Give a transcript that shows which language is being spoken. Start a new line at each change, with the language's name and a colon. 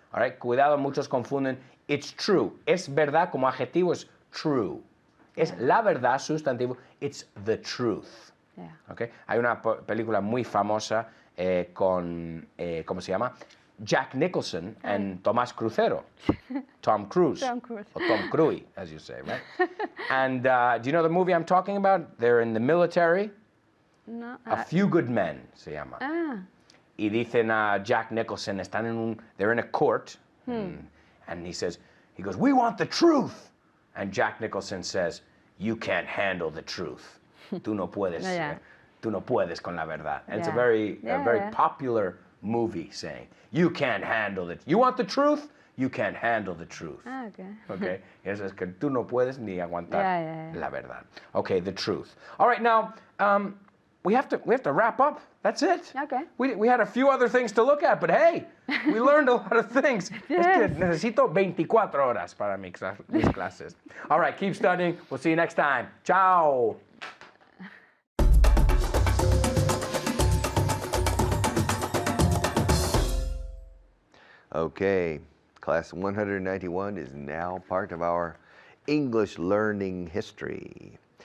English: All right,
Spanish: cuidado, muchos confunden.
English: It's true.
Spanish: Es verdad como adjetivo es true. Es la verdad, sustantivo.
English: It's the truth. Yeah. Okay.
Spanish: Hay una película muy famosa con, ¿cómo se llama?
English: Jack Nicholson and Tomás Crucero. Tom Cruise. Tom Cruise. Or Tom Cruise, as you say, right? And do you know the movie I'm talking about? They're in the military. No.
Spanish: A Few Good Men se llama. Y dicen a
English: Jack Nicholson, they're in a court, and he goes, we want the truth. And Jack Nicholson says, you can't handle the truth.
Spanish: Tú no puedes,
English: Yeah.
Spanish: Tú no puedes con la verdad.
English: And it's a Yeah. very Yeah. popular movie saying, you can't handle it. You want the truth? You can't handle the truth. Okay. Okay?
Spanish: Eso es que tú no puedes ni aguantar
English: Yeah.
Spanish: la verdad.
English: Okay, the truth. All right, now, we have to wrap up. That's it. Okay. We had a few other things to look at, but hey, we learned a lot of things.
Spanish: Es que necesito 24 horas para mis clases.
English: All right, keep studying. We'll see you next time. Ciao. Okay, class 191 is now part of our English learning history.